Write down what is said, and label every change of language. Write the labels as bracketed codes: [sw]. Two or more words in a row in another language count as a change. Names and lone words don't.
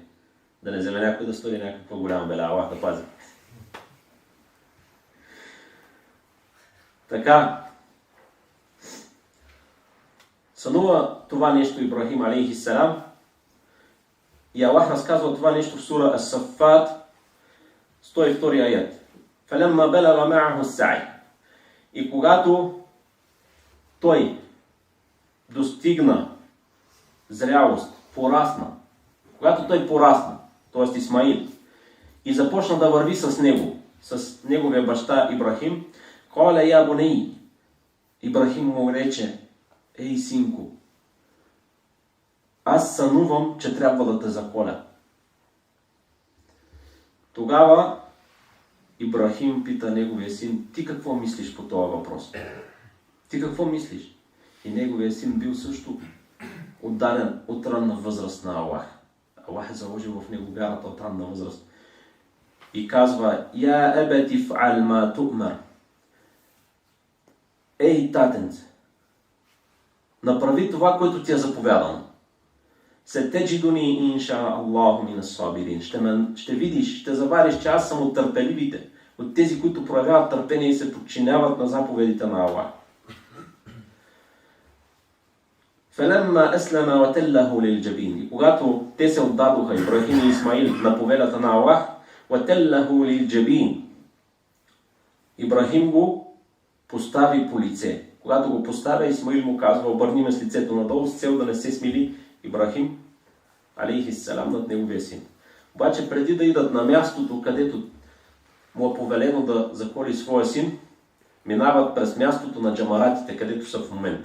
[bg] Да не вземе някой да стори някаква голяма беля, Аллах да пази. Така, сънува това нещо Ибрахим алейхиссалам и Аллах разказва това нещо в сура Ас-Саффат, 102 аят. [ar] فَلَمَّا بَلَغَ مَعَهُ السَّعْيَ. [bg] И когато той достигна зрялост, порасна, когато той порасна, т.е. Исмаил, и започна да върви с него, с неговия баща Ибрахим, [ar] قَالَ يَا بُنَيَّ. [bg] Ибрахим му рече: ей, синко, аз сънувам, че трябва да те заколя. Тогава Ибрахим пита неговия син: ти какво мислиш по този въпрос? Ти какво мислиш? И неговия син бил също отдаден от ранна възраст на Аллах. Аллах е заложил в него вярата от ранна възраст. И казва: [ar] يا أبت افعل ما تؤمر. [bg] Ей, татенце, направи това, което ти е заповядано. [ar] ستجدني إن شاء الله من الصابرين. [bg] Ще видиш, ще завариш, че аз съм от търпеливите, от тези, които проявяват търпение и се подчиняват на заповедите на Аллах. [ar] فَلَمَّا أَسْلَمَ وَتَلَّهُ لِلْجَبِينِ. [bg] И когато те се отдадоха, Ибрахим и Исмаил, на повелята на Аллах, [ar] وَتَلَّهُ لِلْجَبِينِ. [bg] Ибрахим го постави по лице. Когато го поставя, Исмаил му казва: обърни ме с лицето надолу, с цел да не се смили Ибрахим алейхиссалам над неговия син. Обаче преди да идат на мястото, където му е повелено да заколи своя син, минават през мястото на джамаратите, където са в момента.